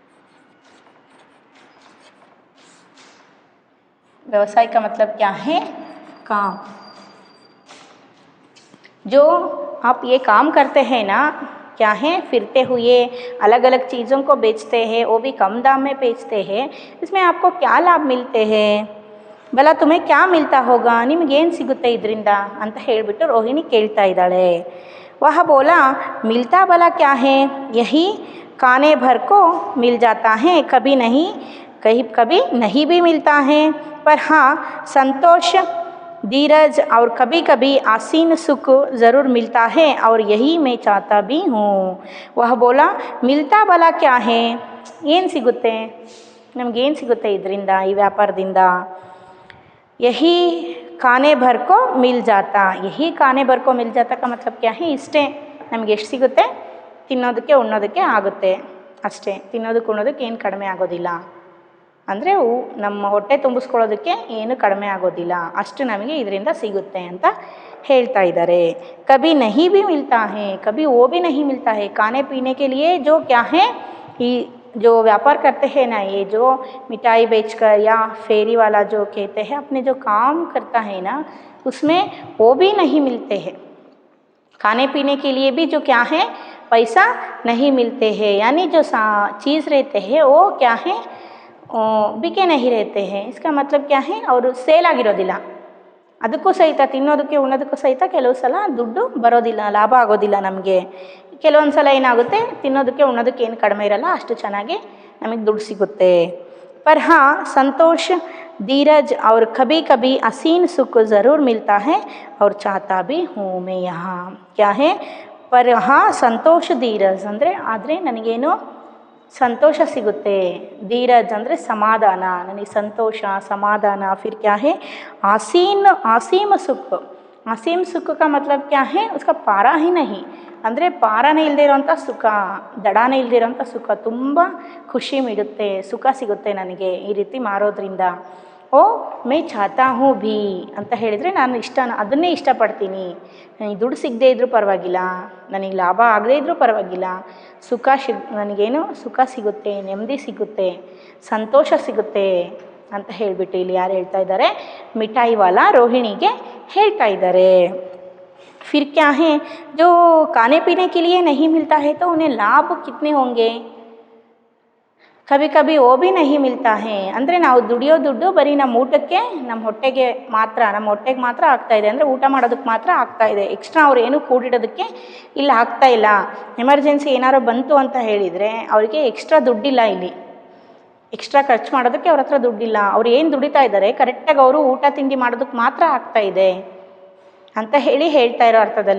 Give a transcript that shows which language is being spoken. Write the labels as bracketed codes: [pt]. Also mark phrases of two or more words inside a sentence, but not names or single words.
[hi] व्यवसाय का मतलब क्या है, काम। जो आप ये काम करते हैं ना, क्या है, फिरते हुए अलग अलग चीज़ों को बेचते हैं, वो भी कम दाम में बेचते हैं, इसमें आपको क्या लाभ मिलते हैं, भला तुम्हें क्या मिलता होगा, [kn] ನಿಮಗೇನು ಸಿಗುತ್ತೆ ಇದರಿಂದ ಅಂತ ಹೇಳಿಬಿಟ್ಟು ರೋಹಿಣಿ ಕೇಳ್ತಾ ಇದ್ದಾಳೆ. [hi] वह बोला मिलता भला क्या है, यही खाने भर को मिल जाता है, कभी नहीं भी मिलता है, पर हाँ संतोष धीरज और कभी कभी आसीन सुख ज़रूर मिलता है और यही मैं चाहता भी हूँ. वह बोला मिलता भला क्या है, [kn] ಏನು ಸಿಗುತ್ತೆ, ನಮಗೇನು ಸಿಗುತ್ತೆ ಇದರಿಂದ, ಈ ವ್ಯಾಪಾರದಿಂದ. [hi] यही खाने भर को मिल जाता, यही खाने भर को मिल जाता का मतलब क्या है, [kn] ಇಷ್ಟೇ ನಮಗೆ ಎಷ್ಟು ಸಿಗುತ್ತೆ, ತಿನ್ನೋದಕ್ಕೆ ಉಣ್ಣೋದಕ್ಕೆ ಆಗುತ್ತೆ ಅಷ್ಟೇ, ತಿನ್ನೋದಕ್ಕೆ ಉಣ್ಣೋದಕ್ಕೆ ಏನು ಕಡಿಮೆ ಆಗೋದಿಲ್ಲ, ಅಂದರೆ ನಮ್ಮ ಹೊಟ್ಟೆ ತುಂಬಿಸ್ಕೊಳ್ಳೋದಕ್ಕೆ ಏನು ಕಡಿಮೆ ಆಗೋದಿಲ್ಲ, ಅಷ್ಟು ನಮಗೆ ಇದರಿಂದ ಸಿಗುತ್ತೆ ಅಂತ ಹೇಳ್ತಾ ಇದ್ದಾರೆ. [hi] ಕभी नहीं भी मिलता है, कभी वो भी नहीं मिलता है, खाने पीने के लिए जो क्या है, ಈ जो व्यापार करते हैं ना, ये जो मिठाई बेचकर या फेरी वाला जो कहते हैं अपने जो काम करता है ना, उसमें वो भी नहीं मिलते हैं, खाने पीने के लिए भी जो क्या है पैसा नहीं मिलते हैं, यानी जो चीज़ रहते हैं वो क्या है ಬಿಕೆ नहीं रहते हैं. इसका मतलब क्या है, [kn] ಅವರು ಸೇಲ್ ಆಗಿರೋದಿಲ್ಲ, ಅದಕ್ಕೂ ಸಹಿತ ತಿನ್ನೋದಕ್ಕೆ ಉಣ್ಣೋದಕ್ಕೂ ಸಹಿತ ಕೆಲವು ಸಲ ದುಡ್ಡು ಬರೋದಿಲ್ಲ, ಲಾಭ ಆಗೋದಿಲ್ಲ ನಮಗೆ. ಕೆಲವೊಂದು ಸಲ ಏನಾಗುತ್ತೆ, ತಿನ್ನೋದಕ್ಕೆ ಉಣ್ಣೋದಕ್ಕೆ ಏನು ಕಡಿಮೆ ಇರಲ್ಲ, ಅಷ್ಟು ಚೆನ್ನಾಗಿ ನಮಗೆ ದುಡ್ಡು ಸಿಗುತ್ತೆ. [hi] पर हाँ संतोष धीरज और कभी कभी असीम सुख ज़रूर मिलता है और चाहता भी हूँ मैं यहाँ. क्या है, पर हाँ संतोष धीरज [kn] ಅಂದರೆ ಆದರೆ ನನಗೇನು ಸಂತೋಷ ಸಿಗುತ್ತೆ, ಧೀರಜ್ ಅಂದರೆ ಸಮಾಧಾನ, ನನಗೆ ಸಂತೋಷ ಸಮಾಧಾನ. [hi] फिर क्या है आसीम सुख, आसीम सुख का मतलब क्या है, उसका पारा ही नहीं, [kn] ಅಂದರೆ ಪಾರನೇ ಇಲ್ಲದೆ ಇರೋಂಥ ಸುಖ, ದಡಾನೇ ಇಲ್ಲದೆ ಇರೋಂಥ ಸುಖ, ತುಂಬ ಖುಷಿ ನೀಡುತ್ತೆ, ಸುಖ ಸಿಗುತ್ತೆ ನನಗೆ ಈ ರೀತಿ ಮಾರೋದ್ರಿಂದ. [hi] ओ मैं चाहता हूँ भी [kn] ಅಂತ ಹೇಳಿದರೆ ನಾನು ಅದನ್ನೇ ಇಷ್ಟಪಡ್ತೀನಿ. ನನಗೆ ದುಡ್ಡು ಸಿಗದೇ ಇದ್ದರೂ ಪರವಾಗಿಲ್ಲ, ನನಗೆ ಲಾಭ ಆಗದೇ ಇದ್ದರೂ ಪರವಾಗಿಲ್ಲ, ನನಗೇನು ಸುಖ ಸಿಗುತ್ತೆ, ನೆಮ್ಮದಿ ಸಿಗುತ್ತೆ, ಸಂತೋಷ ಸಿಗುತ್ತೆ ಅಂತ ಹೇಳಿಬಿಟ್ಟು ಇಲ್ಲಿ ಯಾರು ಹೇಳ್ತಾ ಇದ್ದಾರೆ, [hi] मिठाई वाला [kn] ರೋಹಿಣಿಗೆ ಹೇಳ್ತಾ ಇದ್ದಾರೆ. [hi] फिर क्या है, जो खाने पीने के लिए नहीं मिलता है तो उन्हें लाभ कितने होंगे, कभी कभी ओ भी नहीं मिलता है, [kn] ಅಂದರೆ ನಾವು ದುಡಿಯೋ ದುಡ್ಡು ಬರೀ ನಮ್ಮ ಊಟಕ್ಕೆ, ನಮ್ಮ ಹೊಟ್ಟೆಗೆ ಮಾತ್ರ ಆಗ್ತಾ ಇದೆ, ಅಂದರೆ ಊಟ ಮಾಡೋದಕ್ಕೆ ಮಾತ್ರ ಆಗ್ತಾ ಇದೆ, ಎಕ್ಸ್ಟ್ರಾ ಅವ್ರು ಏನೂ ಕೂಡಿಡೋದಕ್ಕೆ ಇಲ್ಲಿ ಆಗ್ತಾ ಇಲ್ಲ. ಎಮರ್ಜೆನ್ಸಿ ಏನಾರು ಬಂತು ಅಂತ ಹೇಳಿದರೆ ಅವರಿಗೆ ಎಕ್ಸ್ಟ್ರಾ ದುಡ್ಡಿಲ್ಲ, ಇಲ್ಲಿ ಎಕ್ಸ್ಟ್ರಾ ಖರ್ಚು ಮಾಡೋದಕ್ಕೆ ಅವ್ರ ಹತ್ರ ದುಡ್ಡಿಲ್ಲ, ಅವ್ರು ಏನು ದುಡಿತಾ ಇದ್ದಾರೆ ಕರೆಕ್ಟಾಗಿ ಅವರು ಊಟ ತಿಂಡಿ ಮಾಡೋದಕ್ಕೆ ಮಾತ್ರ ಆಗ್ತಾ ಇದೆ ಅಂತ ಹೇಳ್ತಾ ಇರೋ ಅರ್ಥದಲ್ಲಿ.